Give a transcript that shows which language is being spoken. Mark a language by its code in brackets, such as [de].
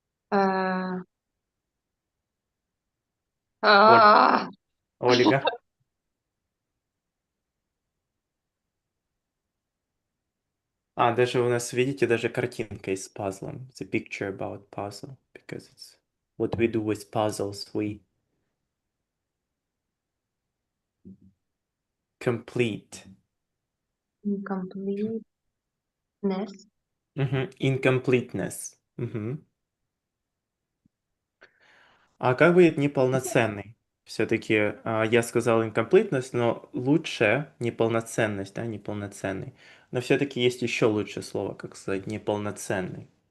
[ru] uh, Оль- ah, Ольга. Даже у нас, видите, даже картинка есть с пазлом. [en] It's a picture about puzzle, because it's what we do with puzzles. We complete. incompleteness. Incompleteness. Мгм. [ru] А как будет неполноценный? Все-таки я сказал incompleteness, но лучше неполноценность, да, неполноценный. Но все-таки есть еще лучшее слово, как сказать, неполноценный.